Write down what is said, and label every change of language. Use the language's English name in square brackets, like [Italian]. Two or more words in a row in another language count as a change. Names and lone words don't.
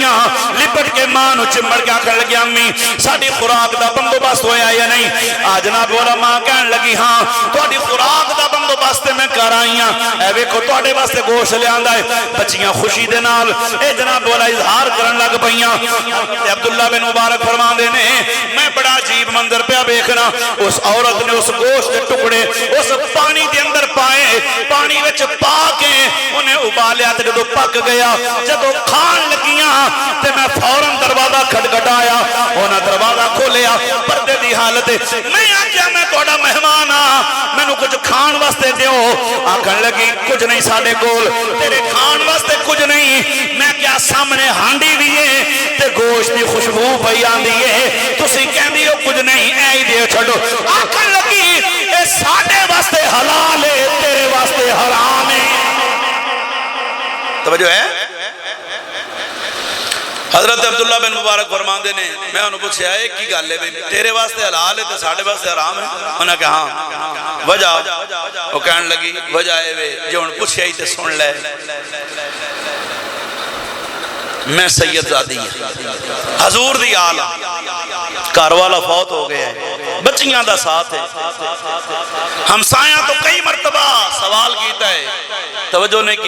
[Punjabi] کے ماں نو چمڑ کے آکھن لگی امی ساڈی خوراک دا بندوبست ہویا یا نہیں آ جناب والا ماں کہن لگی ہاں تہاڈی خوراک دا بندوبست میں کر آئی ہاں اے ویکھو تہاڈے واسطے گوشت لیاندا ہے بچیاں خوشی دے نال اے جناب والا اظہار کرن لگ پئیاں تے عبداللہ بن مبارک فرماندے نے میں بڑا عجیب منظر پیا ویکھنا اس عورت نے اس گوشت دے ٹکڑے اس پانی دے اندر پائے پانی وچ پا کے انہیں ابالیا تے جدو پک گیا جدو کھان لگیاں تے میں فوراً دروازہ کھٹکھٹایا انہاں دروازہ کھولیا پردے دی حالت میں آکھیا میں تہاڈا مہمان ہاں مینوں کچھ کھان واسطے دیو آکھن لگی کچھ نہیں ساڈے کول تیرے کھان واسطے کچھ نہیں میں کیا سامنے ہانڈی بھی ہے تے گوشت دی خوشبو پئی آندی ہے تسی کہندی ہو کچھ نہیں اے ہی دیو چھڈو آکھن لگی اے ساڈے واسطے حلال ہے تیرے واسطے حرام ہے توجہ ہے حضرت عبداللہ بن مبارک فرماندے نے میں انہوں پوچھا ہے کی گل ہے تیرے واسطے حلال ہے تے ساڈے واسطے حرام ہے [Urdu] انہوں نے کہا ہاں وجہ وہ کہنے لگی [Punjabi] وجہ ہے وے جو انہوں پوچھا ہی تے سن لے میں سید زادی ہے حضور دی آلہ گھر والا فوت ہو گیا ہے بچیاں دا ساتھ ہے ہمسایاں تو کئی مرتبہ سوال کیتا ہے توجہ نہیں